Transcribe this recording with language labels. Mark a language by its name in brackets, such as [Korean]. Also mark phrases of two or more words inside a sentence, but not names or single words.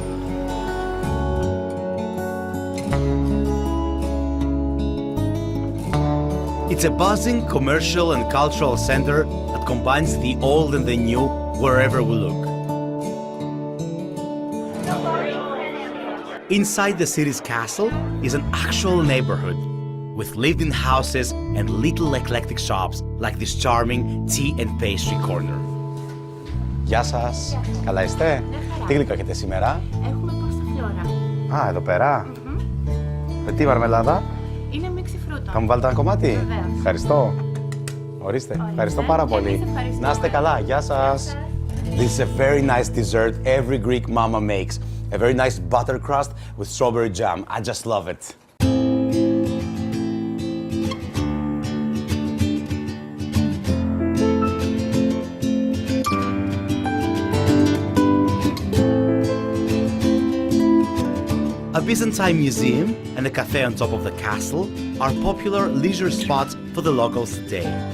[English] It's a buzzing commercial and cultural center that combines the old and the new wherever we look. Inside the city's castle is an actual neighborhood, with lived-in houses and little eclectic shops like this charming tea and pastry corner. [Greek] Γεια σας. Καλά είστε? Τι γλυκό έχετε σήμερα? Έχουμε πάστα φλόρα. Α, εδώ πέρα. Με τι μαρμελάδα? Είναι μίξη φρούτων. Θα μου βάλετε ένα κομμάτι? Βεβαίως. Ευχαριστώ. Ορίστε. Ευχαριστώ πάρα πολύ. Να είστε καλά. Γεια σας. [English] This is a very nice dessert every Greek mama makes. A very nice butter crust with strawberry jam. I just love it. A Byzantine museum and a cafe on top of the castle are popular leisure spots for the locals today.